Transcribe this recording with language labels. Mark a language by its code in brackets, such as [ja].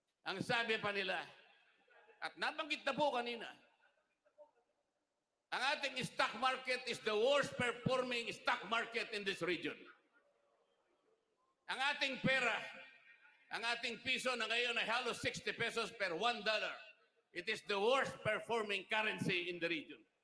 [tl] Ang sabi pa nila, at nabanggit na po kanina, ang ating [en] stock market is the worst performing stock market in this region. [tl] Ang ating pera, ang ating piso na ngayon ay halos 60 pesos per $1. [en] It is the worst performing currency in the region.